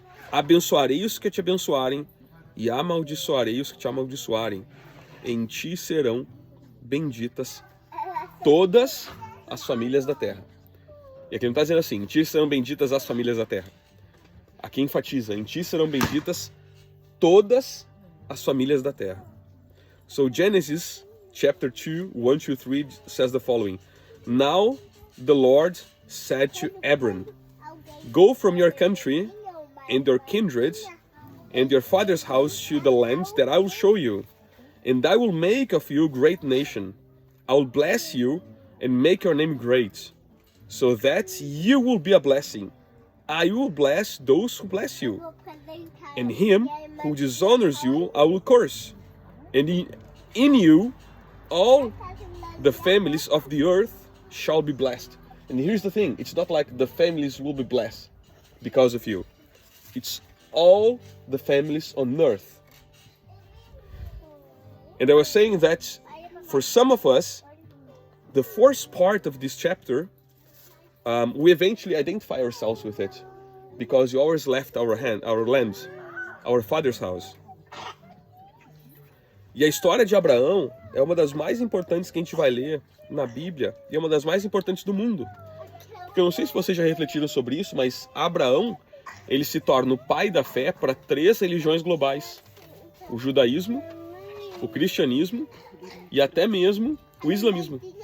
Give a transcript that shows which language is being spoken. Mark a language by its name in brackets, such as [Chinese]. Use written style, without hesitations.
[Portuguese] Abençoarei os que te abençoarem, e amaldiçoarei os que te amaldiçoarem. Em ti serão benditas todas as famílias da terra. E aqui não está dizendo assim, em ti serão benditas as famílias da terra. Aqui enfatiza, em ti serão benditas todas as famílias da terra. [English] So Genesis chapter 2, 1 to 3 says the following. Now the Lord said to Abram, go from your country and your kindred and your father's house to the land that I will show you, and I will make of you a great nation. I will bless you and make your name great, so that you will be a blessing. I will bless those who bless you, and him who dishonors you I will curse. And in you all the families of the earth shall be blessed. And here's the thing, it's not like the families will be blessed because of you. It's all the families on earth. And I was saying that for some of us, the first part of this chapter, we eventually identify ourselves with it, because we always left our land, our father's house. [Portuguese] E a história de Abraão é uma das mais importantes que a gente vai ler na Bíblia, e é uma das mais importantes do mundo. Porque eu não sei se vocês já refletiram sobre isso, mas Abraão, ele se torna o pai da fé para 3 religiões globais: o judaísmo, o cristianismo e até mesmo o islamismo.